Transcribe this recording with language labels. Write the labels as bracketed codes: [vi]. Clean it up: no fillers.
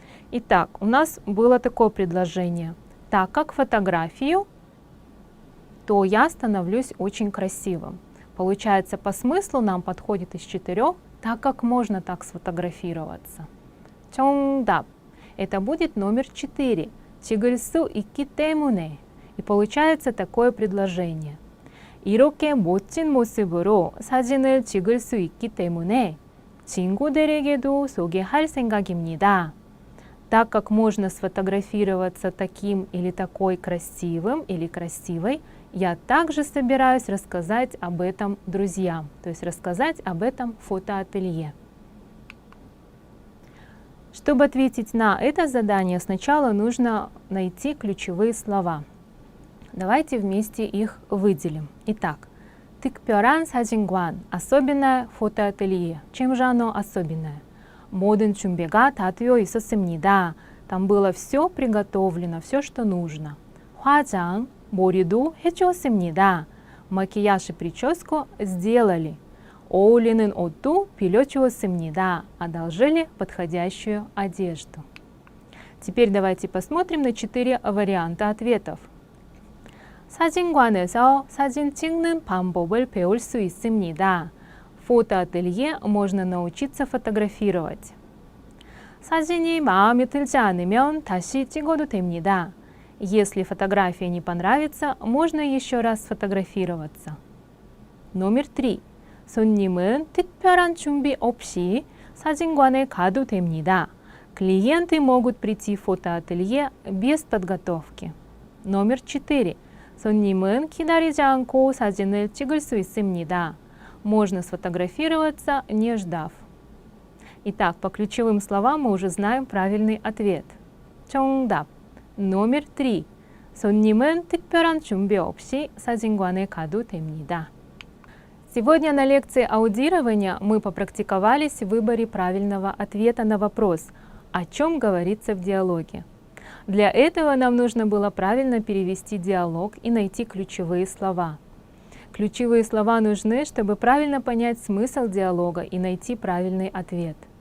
[ru] Итак, у нас было такое предложение. Так как фотографию, то я становлюсь очень красивым. Получается, по смыслу нам подходит из 4, так как можно так сфотографироваться. 정답. Это будет номер 4. [ko] 찍을 수 있기 때문에. [ru] И получается такое предложение. [ko] 이렇게 멋진 모습으로 사진을 찍을 수 있기 때문에 친구들에게도 소개할 생각입니다. [ru] Так как можно сфотографироваться таким или такой красивым или красивой, я также собираюсь рассказать об этом друзьям, то есть рассказать об этом фотоателье. Чтобы ответить на это задание, сначала нужно найти ключевые слова. Давайте вместе их выделим. Итак, [ko] 특별한 사진관, [ru] особенное фотоателье. Чем же оно особенное? [ko] 모든 준비가 다 되어 있었습니다. [ru] Там было все приготовлено, все, что нужно. [ko] 화장, 머리도 해주었습니다. [ru] макияж и прическу сделали. [ko] 어울리는 옷도 빌려주었습니다. [ru] Одолжили подходящую одежду. Теперь давайте посмотрим на 4 варианта ответов. [ko] 사진관에서 사진 찍는 방법을 배울 수 있습니다. [ru] В фотоателье можно научиться фотографировать. [ko] 사진이 마음에 들지 않으면 다시 찍어도 됩니다. [ru] Если фотография не понравится, можно еще раз сфотографироваться. Номер 3. [ko] 손님은 특별한 준비 없이 사진관에 가도 됩니다. [ru] Клиенты могут прийти в фотоателье без подготовки. Номер 4. [ko] 손님은 기다리지 않고 사진을 찍을 수 있습니다. [ru] Можно сфотографироваться, не ждав. Итак, по ключевым словам мы уже знаем правильный ответ. 정답. Номер 3. [ko] 손님은 특별한 준비 없이 사진관에 가도 됩니다. [ru] Сегодня на лекции аудирования мы попрактиковались в выборе правильного ответа на вопрос, о чем говорится в диалоге. Для этого нам нужно было правильно перевести диалог и найти ключевые слова. Ключевые слова нужны, чтобы правильно понять смысл диалога и найти правильный ответ.